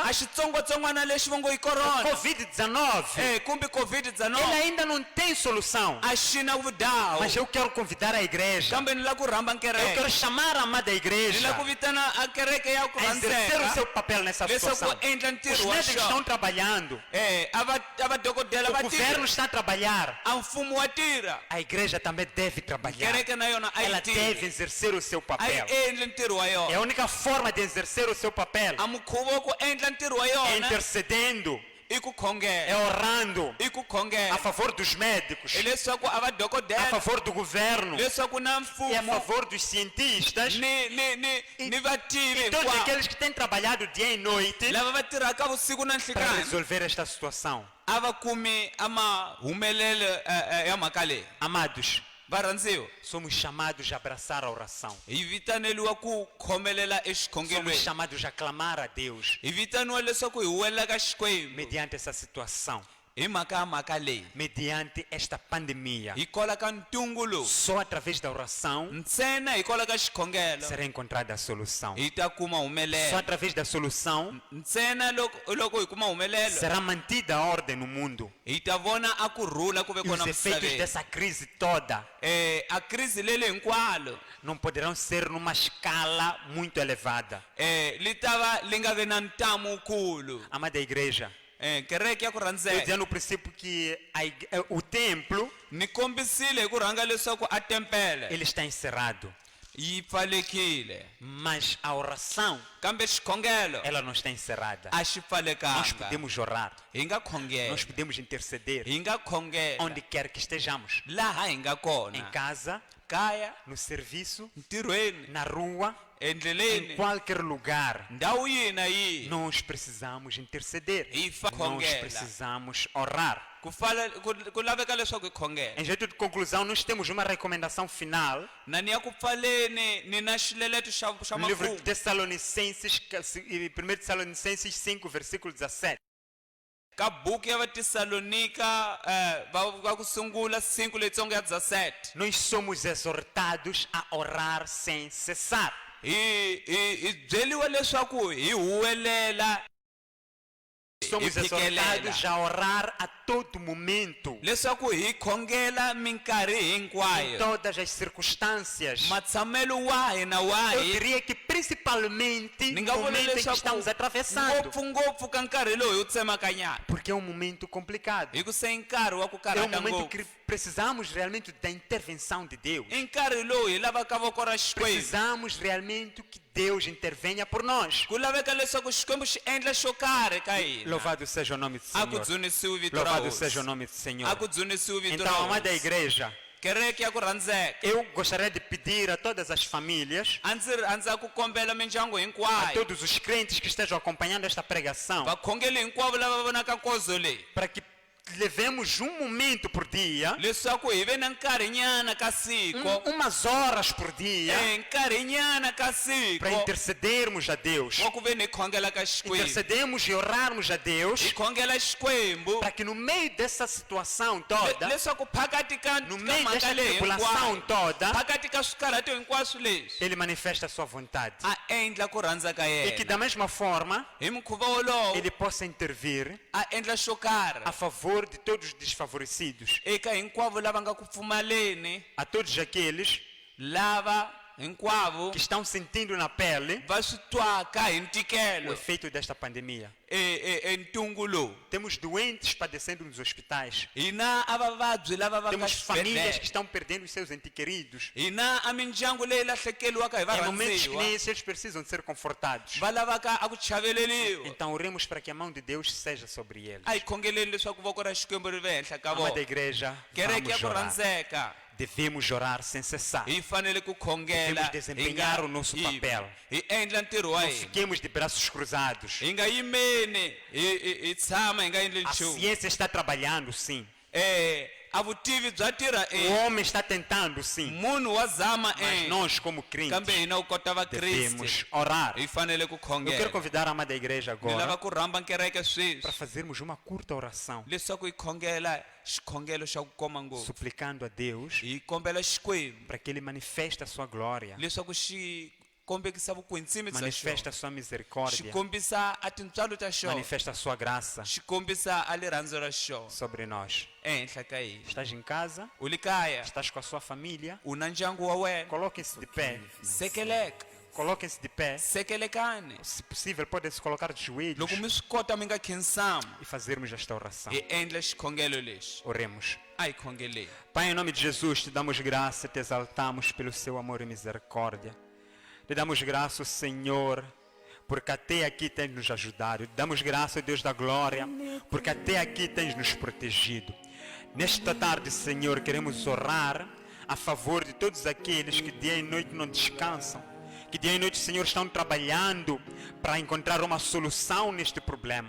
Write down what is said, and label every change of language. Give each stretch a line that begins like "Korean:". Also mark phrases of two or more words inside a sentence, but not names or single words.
Tsonga: a xitsongwatsongwana lexi va ngo yi corona Covid-19, kumbe
Portuguese: ele covid-19 ainda não tem solução.
Tsonga: a xi na vudawu
Portuguese: Mas eu quero convidar a igreja.
Tsonga: kambe ni la ku rhamba
Portuguese: Eu
Tsonga: kereke
Portuguese: quero chamar a amada
Tsonga: ni
Portuguese: igreja
Tsonga: la ku vitana a kereke ya ku
Portuguese: a exercer o
Tsonga: rhandzeka
Portuguese: seu papel nessa
Tsonga: leswaku
Portuguese: situação.
Tsonga: endla
Portuguese: Os
Tsonga: ntirho wa
Portuguese: médicos estão
Tsonga: xona
Portuguese: trabalhando.
Tsonga: a vadokodela
Portuguese: O
Tsonga: va
Portuguese: governo
Tsonga: tirha
Portuguese: está a trabalhar.
Tsonga: a mfumo wa tirha
Portuguese: A igreja também deve trabalhar.
Tsonga: kereke na yona a
Portuguese: Ela
Tsonga: yi
Portuguese: deve
Tsonga: tirhi
Portuguese: exercer o seu
Tsonga: a
Portuguese: papel.
Tsonga: yi endli ntirho wa
Portuguese: É a
Tsonga: yona
Portuguese: única forma de exercer o seu papel.
Tsonga: a mukhuvo wa ku endla ntirho wa
Portuguese: É
Tsonga: yona
Portuguese: intercedendo,
Tsonga: i ku
Portuguese: é
Tsonga: khongela
Portuguese: orando
Tsonga: i ku a khongela
Portuguese: favor dos médicos,
Tsonga: hileswaku a a vadokodela
Portuguese: favor do governo
Tsonga: leswaku na
Portuguese: e a
Tsonga: mfumo
Portuguese: favor dos cientistas
Tsonga: ni vativi
Portuguese: e todos
Tsonga: hinkwavo
Portuguese: aqueles que têm trabalhado dia e noite
Tsonga: lava va tirhaka vusiku na
Portuguese: para
Tsonga: nhlekani
Portuguese: resolver esta situação.
Tsonga: a va kumi a mahumelelo ya mhaka leyi
Portuguese: Amados,
Tsonga: varhandziwa
Portuguese: somos chamados a abraçar a oração.
Tsonga: hi vitaneliwa ku khomelela
Portuguese: Somos
Tsonga: exikhongelweni
Portuguese: chamados a clamar a Deus
Tsonga: hi vitaniwa leswaku hi wela ka xikwembu
Portuguese: mediante essa situação,
Tsonga: hi mhaka ya mhaka leyi
Portuguese: mediante esta pandemia.
Tsonga: hi kola ka ntungu lowu
Portuguese: Só através da oração
Tsonga: ntsena hi kola ka xikhongelo
Portuguese: será encontrada a solução.
Tsonga: hi ta kuma
Portuguese: Só
Tsonga: humelelo
Portuguese: através da solução
Tsonga: ntsena loko hi kuma humelelo
Portuguese: será mantida a ordem no mundo.
Tsonga: hi ta vona a kurhula ku ve
Portuguese: E os
Tsonga: kona
Portuguese: efeitos
Tsonga: misaveni
Portuguese: dessa crise toda
Tsonga: a krizi lele hinkwalo
Portuguese: não poderão ser numa escala muito elevada.
Tsonga: li ta va li nga ve na ntamu wukulu
Portuguese: Amada igreja,
Tsonga: kereke ya ku
Portuguese: eu
Tsonga: rhandzeka
Portuguese: dizia no princípio que o templo
Tsonga: ni kombisile hi ku rhanga leswaku a tempele
Portuguese: ele está encerrado,
Tsonga: yi pfalekile
Portuguese: mas a oração
Tsonga: kambe xikhongelo
Portuguese: ela não está encerrada.
Tsonga: a xi
Portuguese: Nós
Tsonga: pfalekanga
Portuguese: podemos orar,
Tsonga: hi nga
Portuguese: nós
Tsonga: khongela
Portuguese: podemos interceder
Tsonga: hi nga khongela
Portuguese: onde quer que estejamos,
Tsonga: laha hi nga
Portuguese: em
Tsonga: kona
Portuguese: casa,
Tsonga: kaya
Portuguese: no serviço,
Tsonga: ntirhweni
Portuguese: na rua, em
Tsonga: endleleni
Portuguese: qualquer lugar.
Tsonga: ndhawu yihi na yihi
Portuguese: Nós precisamos interceder.
Tsonga: hi
Portuguese: Nós
Tsonga: khongela
Portuguese: precisamos orar.
Tsonga: ku laveka leswaku hi khongela
Portuguese: Em jeito de conclusão, nós temos uma recomendação final
Tsonga: na ni ya ku pfaleni ni na xileleto xa
Portuguese: no livro de
Tsonga: makumu
Portuguese: Tessalonicenses, 1 Tessalonicenses 5, versículo 17.
Tsonga: ka buku ya vatesalonika va ku sungula 5 letsongo ya 17
Portuguese: nós somos exortados a orar sem cessar.
Tsonga: hi byeliwa leswaku hi huwelela
Portuguese: Somos exortados a orar a todo momento,
Tsonga: leswaku hi khongela minkarhi
Portuguese: em
Tsonga: hinkwayo
Portuguese: todas as circunstâncias.
Tsonga: matsamelo wahi na
Portuguese: Eu
Tsonga: wahi
Portuguese: diria que principalmente
Tsonga: ni
Portuguese: no
Tsonga: nga vula
Portuguese: momento em que
Tsonga: leswaku
Portuguese: estamos atravessando,
Tsonga: ngopfungopfu ka nkarhi lowu hi wu tsemakanyana
Portuguese: porque é um momento complicado.
Tsonga: hi ku se i nkarhi wa ku
Portuguese: É um
Tsonga: karhata
Portuguese: momento
Tsonga: ngopfu
Portuguese: que precisamos realmente da intervenção de Deus.
Tsonga: i nkarhi lowu hi lavaka voko ra xikwembu
Portuguese: Precisamos realmente que Deus intervenha por nós.
Tsonga: ku laveka leswaku xikwembu xi endla xo karhi ka hina
Portuguese: Louvado seja o nome do
Tsonga: a ku
Portuguese: Senhor.
Tsonga: dzunisiwi vito ra
Portuguese: Louvado seja o
Tsonga: hosi
Portuguese: nome do Senhor.
Tsonga: a ku dzunisiwi vito ra
Portuguese: Então, amada
Tsonga: hosi
Portuguese: igreja,
Tsonga: kereke ya ku rhandzeka
Portuguese: eu gostaria de pedir a todas as famílias,
Tsonga: a ndzi rhandza ku kombela mindyangu a hinkwayo
Portuguese: todos os crentes que estejam acompanhando esta pregação,
Tsonga: vakhongeli hinkwavo lava vonaka nkozo leyi
Portuguese: para que levemos um momento por dia,
Tsonga: leswaku hi ve na nkarhinyana ka siku
Portuguese: umas horas por dia,
Tsonga: nkarhinyana ka
Portuguese: para
Tsonga: siku
Portuguese: intercedermos a Deus.
Tsonga: wa ku ve ni hi khongela ka xikwembu
Portuguese: Intercedemos e orarmos a Deus,
Tsonga: hi khongela xikwembu
Portuguese: para que no meio dessa situação toda,
Tsonga: leswaku phakati ka
Portuguese: no
Tsonga: ka
Portuguese: meio
Tsonga: mhaka
Portuguese: desta
Tsonga: leyi
Portuguese: tribulação
Tsonga: hinkwayo
Portuguese: toda,
Tsonga: phakati ka swikarhato hinkwaswo leswi
Portuguese: Ele manifesta a sua vontade.
Tsonga: a endla ku rhandza ka
Portuguese: E que
Tsonga: yena
Portuguese: da mesma forma,
Tsonga: hi mukhuva wolowo
Portuguese: Ele possa intervir
Tsonga: a endla xo karhi
Portuguese: a favor de todos os desfavorecidos,
Tsonga: eka hinkwavo lava nga ku pfumaleni
Portuguese: a todos aqueles
Tsonga: lava hinkwavo
Portuguese: que estão sentindo na pele
Tsonga: va swi twaka hi
Portuguese: o
Tsonga: ntikelo
Portuguese: efeito desta pandemia.
Tsonga: ntungu lowu
Portuguese: Temos doentes padecendo nos hospitais.
Tsonga: hina a vavabyi lava va ka
Portuguese: Temos famílias que
Tsonga: swibedhlele
Portuguese: estão perdendo os seus ente queridos.
Tsonga: hina a mindyangu leyi lahlekeliwaka hi
Portuguese: Em momentos que
Tsonga: varhandziwa
Portuguese: nem esses, eles precisam de ser confortados.
Tsonga: va lavaka a ku chaveleliwa
Portuguese: Então oremos para que a mão de Deus seja sobre eles.
Tsonga: a hi khongeleni leswaku voko ra xikwembu ri ve henhla ka
Portuguese: Amada
Tsonga: vona
Portuguese: igreja,
Tsonga: kereke ya
Portuguese: vamos
Tsonga: ku
Portuguese: orar.
Tsonga: rhandzeka
Portuguese: Devemos orar sem cessar.
Tsonga: hi fanele ku khongela
Portuguese: Devemos desempenhar o nosso papel.
Tsonga: hi endla ntirho wa
Portuguese: Não
Tsonga: hina
Portuguese: fiquemos de braços cruzados.
Tsonga: hi nga yimeni hi tshama hi nga endli
Portuguese: A
Tsonga: nchumu
Portuguese: ciência está trabalhando, sim.
Tsonga: a vutivi bya tirha
Portuguese: O homem está tentando, sim.
Tsonga: munhu wa zama
Portuguese: Mas nós, como
Tsonga: kambe
Portuguese: crentes,
Tsonga: hina u kota vakriste
Portuguese: devemos orar.
Tsonga: hi fanele ku
Portuguese: Eu quero
Tsonga: khongela
Portuguese: convidar a amada igreja
Tsonga: ni lava
Portuguese: agora
Tsonga: ku rhamba kereke
Portuguese: para
Tsonga: sweswi
Portuguese: fazermos uma curta oração,
Tsonga: leswaku hi khongela xikhongelo xa ku koma ngopfu
Portuguese: suplicando a Deus
Tsonga: hi kombela xikwembu
Portuguese: para que Ele manifeste a sua glória,
Tsonga: leswaku xi kombekisa vukwetsimi bya
Portuguese: manifeste a
Tsonga: xona
Portuguese: sua
Tsonga: xi
Portuguese: misericórdia,
Tsonga: kombisa a tintswalo ta xona
Portuguese: manifeste a sua graça
Tsonga: xi kombisa a lirandzo ra xona
Portuguese: sobre nós.
Tsonga: ehenhla ka hina
Portuguese: Estás em casa?
Tsonga: u li kaya
Portuguese: Estás com a sua família?
Tsonga: u na ndyangu wa wena
Portuguese: Coloquem-se de pé.
Tsonga: sekeleka
Portuguese: Coloquem-se de pé.
Tsonga: sekelekani
Portuguese: Se possível, podem se colocar de joelhos
Tsonga: loko mi swi kota mi nga khinsama
Portuguese: e fazermos esta oração.
Tsonga: hi endla xikhongelo lexi
Portuguese: Oremos.
Tsonga: a hi khongeleni
Portuguese: Pai, em nome de Jesus, te damos graça, te exaltamos pelo seu amor e misericórdia. Te damos graça, Senhor, porque até aqui tens nos ajudado. Te damos graça, Deus da glória, porque até aqui tens nos protegido. Nesta tarde, Senhor, queremos orar a favor de todos aqueles que dia e noite não descansam, que dia e noite, Senhor, estão trabalhando para encontrar uma solução neste problema.